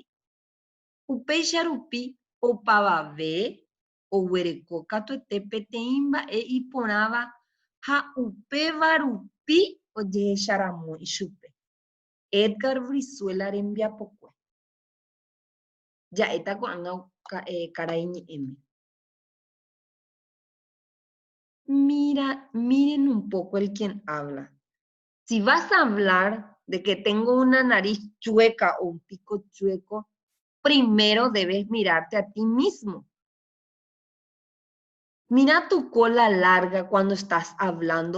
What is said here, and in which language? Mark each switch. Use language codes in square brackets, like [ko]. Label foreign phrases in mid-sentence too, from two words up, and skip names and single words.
[gn] Upéicha rupi opavave oguereko katuete peteĩ mba'e iporãva ha upéva rupi ojehecharamói chupe. Edgar Brizuela rembiapokue. Ja'éta ko'ág̃a karai ñe'ẽme. [es] Miren un poco el quien habla. Si vas a hablar de que tengo una nariz chueca o un pico chueco, primero debes mirarte a ti mismo. Mira tu cola larga cuando estás hablando.